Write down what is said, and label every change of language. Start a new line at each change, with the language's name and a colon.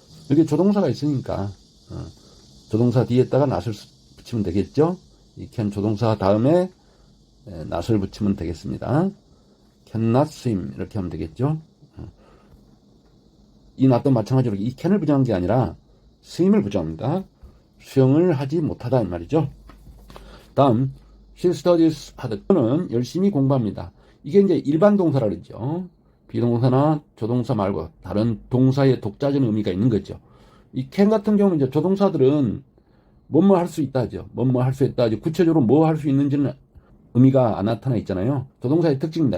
Korean: 여기 조동사가 있으니까 조동사 뒤에다가 not을 붙이면 되겠죠. 이 can 조동사 다음에 not을 붙이면 되겠습니다.
English: cannot swim
Korean: 이렇게 하면 되겠죠. 이 not도 마찬가지로 이 can을 부정한 게 아니라 swim을 부정합니다. 수영을 하지 못하다 이 말이죠. 다음
English: she studies hard.
Korean: 그는 열심히 공부합니다. 이게 이제 일반 동사라 그러죠. 비동사나 조동사 말고 다른 동사의 독자적인 의미가 있는 거죠. 이 can 같은 경우는 이제 조동사들은 뭐뭐 할 수 있다 하죠. 뭐뭐 할 수 있다 하죠. 구체적으로 뭐 할 수 있는지는 의미가 안 나타나 있잖아요. 조동사의 특징입니다.